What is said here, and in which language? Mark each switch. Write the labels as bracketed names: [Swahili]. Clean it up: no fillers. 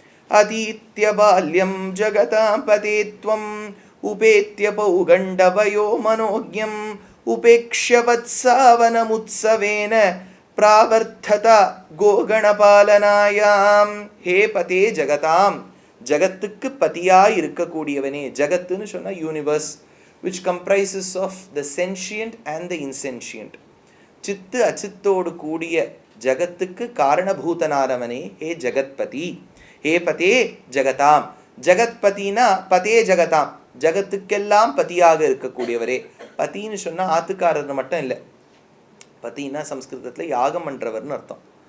[Sanskrit] அதீத்ய பால்யம் ஜகதாம் பதேத்வம் உபேத்ய பௌகண்டவயோ மனோஜ்யம் உபேக்ஷ்ய வத்சாவனமுத்சவேன பிராவர்த்ததா கோகணபாலனாயாம். ஹே பதே ஜகதாம், [Tamil] ஜகத்துக்கு பதியாய் இருக்கக்கூடியவனே. ஜகத்துன்னு சொன்னால் universe, [English] which comprises of the sentient and the insentient. [Tamil] சித்து அச்சித்தோடு கூடிய ஜகத்துக்கு காரணபூதனானவனே ஹே ஜகத்பதி. [Sanskrit] ஹே பதே ஜகதாம். [Tamil] ஜகத்பதினா பதே ஜகதாம், ஜகத்துக்கெல்லாம் பதியாக இருக்கக்கூடியவரே. பதின்னு சொன்னால் ஆத்துக்காரர் மட்டும் இல்லை. பதினா சம்ஸ்கிருதத்தில் யாகம் பண்ணுறவர்னு அர்த்தம்.